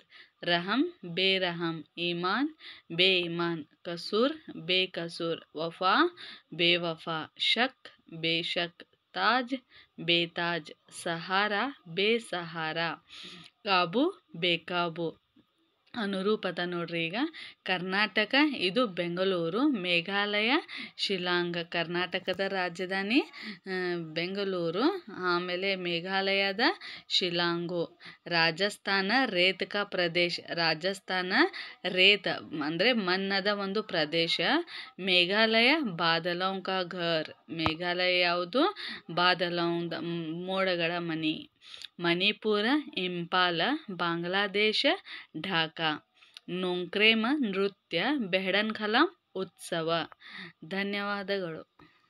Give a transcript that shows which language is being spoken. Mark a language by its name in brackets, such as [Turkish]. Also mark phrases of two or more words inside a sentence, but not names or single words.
[Hindi] रहम, बेरहम. ईमान, बेईमान. कसूर, बेकसूर. वफा, बेवफा. शक, बेशक. ताज, बेताज. सहारा, बेसहारा. काबू, बेकाबू. [Kannada] ಅನುರೂಪತ ನೋಡ್ರಿ. ಈಗ ಕರ್ನಾಟಕ ಇದು ಬೆಂಗಳೂರು, ಮೇಘಾಲಯ ಶಿಲಾಂಗ್. ಕರ್ನಾಟಕದ ರಾಜಧಾನಿ ಬೆಂಗಳೂರು, ಆಮೇಲೆ ಮೇಘಾಲಯದ ಶಿಲಾಂಗು. [Hindi] राजस्थान रेत का प्रदेश. [Kannada] ರಾಜಸ್ಥಾನ ರೇತ್ ಅಂದರೆ ಮನ್ನದ ಒಂದು ಪ್ರದೇಶ. [Hindi] मेघालय बादलों का घर. [Kannada] ಮೇಘಾಲಯ ಯಾವುದು? ಬಾದಲೋं, ಮೋಡಗಳ ಮನಿ. ಮಣಿಪುರ ಇಂಪಾಲ. ಬಾಂಗ್ಲಾದೇಶ ಢಾಕಾ. ನೋಂಕ್ರೇಮ ನೃತ್ಯ. ಬೆಹಡನ್ ಖಲಾಂ ಉತ್ಸವ. ಧನ್ಯವಾದಗಳು.